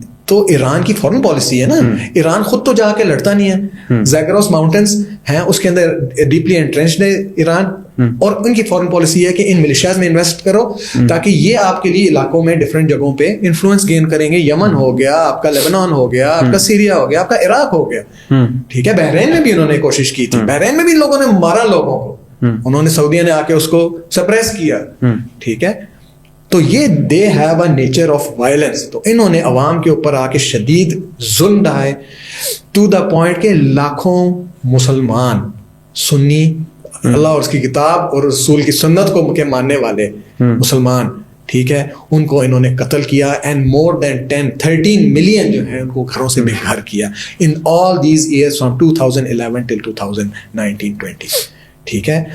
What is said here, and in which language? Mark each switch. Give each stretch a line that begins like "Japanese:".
Urdu: تو ایران کی foreign policy ہے نا, ایران خود تو جا کے لڑتا نہیں ہے, زیگروس ماؤنٹینز ہیں اس کے اندر
English: deeply entrenched
Urdu: ہے ایران, اور ان کی فورن پالیسی ہے کہ ان ملیشیاز میں انویسٹ کرو تاکہ یہ آپ کے لیے علاقوں میں ڈفرینٹ جگہوں پہ انفلوئنس گین کریں گے. یمن ہو گیا آپ کا, لیبنان ہو گیا آپ کا, سیریا ہو گیا آپ کا, عراق ہو گیا, ٹھیک ہے. بحرین میں بھی انہوں نے کوشش کی تھی, بحرین میں بھی لوگوں نے مارا لوگوں کو, انہوں نے سعودیہ نے آ کے اس کو سپریس کیا, ٹھیک ہے. تو یہ
English: They have a nature of violence.
Urdu: تو انہوں نے عوام کے اوپر آ کے شدید ظلم ڈھائے
English: to the point
Urdu: کہ لاکھوں مسلمان سنی اللہ اور اس کی کتاب اور رسول کی سنت کو کے ماننے والے مسلمان, ٹھیک ہے, ان کو انہوں نے قتل کیا.
English: and more than 13 million
Urdu: جو ہے ان کو گھروں سے بے گھر کیا
English: in all these years from 2011 till 2019-20,
Urdu: ٹھیک ہے.